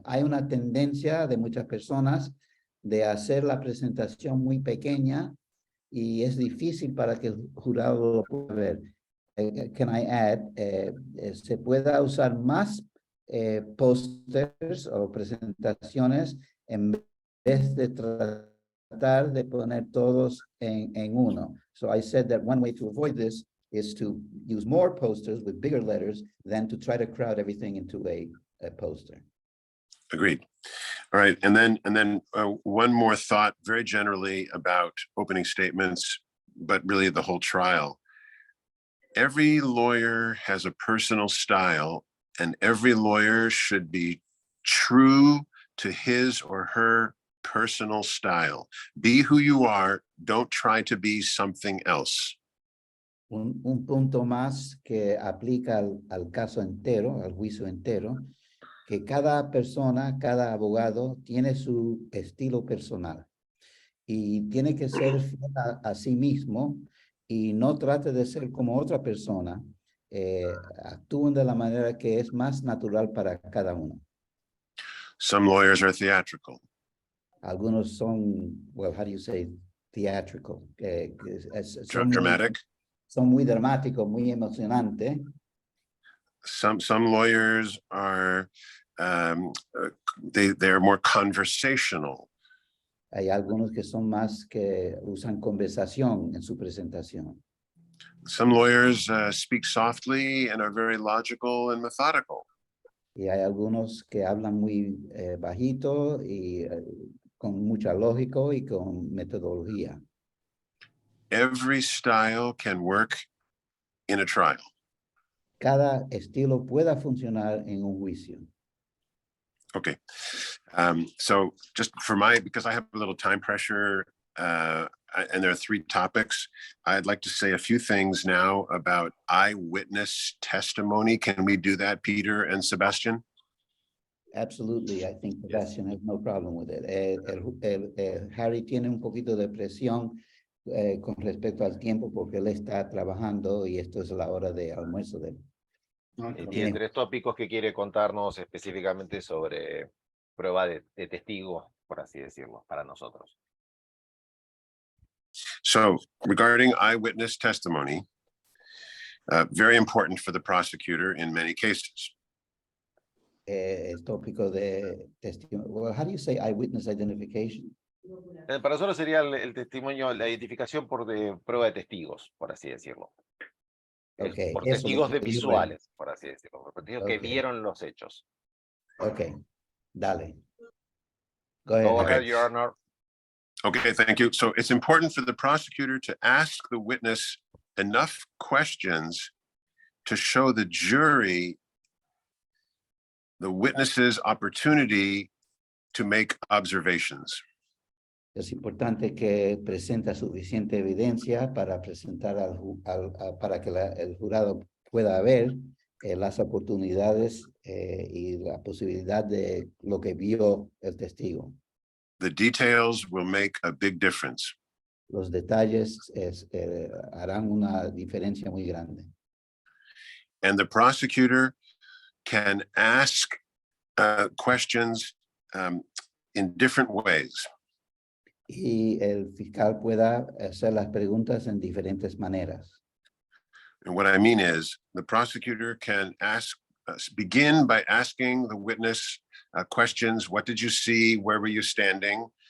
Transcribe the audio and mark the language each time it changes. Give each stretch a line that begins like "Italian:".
Spanish: Hay una tendencia de muchas personas de hacer la presentación muy pequeña y es difícil para que el jurado lo pueda ver.
English: Can I add,
Spanish: se pueda usar más pósters o presentaciones en vez de tratar de poner todos en uno.
English: So I said that one way to avoid this is to use more posters with bigger letters than to try to crowd everything into a poster. Agreed. All right, and then one more thought, very generally about opening statements, but really the whole trial. Every lawyer has a personal style, and every lawyer should be true to his or her personal style. Be who you are. Don't try to be something else.
Spanish: Un punto más que aplica al caso entero, al juicio entero, que cada persona, cada abogado tiene su estilo personal y tiene que ser fiel a sí mismo y no trate de ser como otra persona. Actúen de la manera que es más natural para cada uno.
English: Some lawyers are theatrical.
Spanish: Algunos son,
English: well, how do you say theatrical? Dramatic.
Spanish: Son muy dramáticos, muy emocionantes.
English: Some lawyers are they're more conversational.
Spanish: Hay algunos que son más que usan conversación en su presentación.
English: Some lawyers speak softly and are very logical and methodical.
Spanish: Y hay algunos que hablan muy bajito y con mucha lógica y con metodología.
English: Every style can work in a trial.
Spanish: Cada estilo pueda funcionar en un juicio.
English: Okay. So just because I have a little time pressure, and there are 3 topics, I'd like to say a few things now about eyewitness testimony. Can we do that, Peter and Sebastian? Absolutely. I think Sebastian has no problem with it.
Spanish: Harry tiene un poquito de presión con respecto al tiempo porque él está trabajando y esto es la hora de almuerzo de él. Tiene 3 tópicos que quiere contarnos específicamente sobre prueba de testigo, por así decirlo, para nosotros.
English: So regarding eyewitness testimony, very important for the prosecutor in many cases.
Spanish: El tópico de testimonio.
English: Well, how do you say eyewitness identification?
Spanish: Para nosotros sería el testimonio, la identificación por prueba de testigos, por así decirlo.
English: Okay,
Spanish: por eso testigos lo que digo visuales, por así decirlo. Por testigos que vieron los hechos.
English: Okay,
Spanish: dale.
English: Go ahead. Go ahead, Your Honor. Okay, thank you. So it's important for the prosecutor to ask the witness enough questions to show the jury the witness's opportunity to make observations.
Spanish: Es importante que presente suficiente evidencia para presentar para que el jurado pueda ver las oportunidades y la posibilidad de lo que vio el testigo.
English: The details will make a big difference.
Spanish: Los detalles harán una diferencia muy grande.
English: And the prosecutor can ask questions in different ways.
Spanish: Y el fiscal pueda hacer las preguntas en diferentes maneras.
English: And what I mean is the prosecutor can begin by asking the witness questions. What did you see? Where were you standing?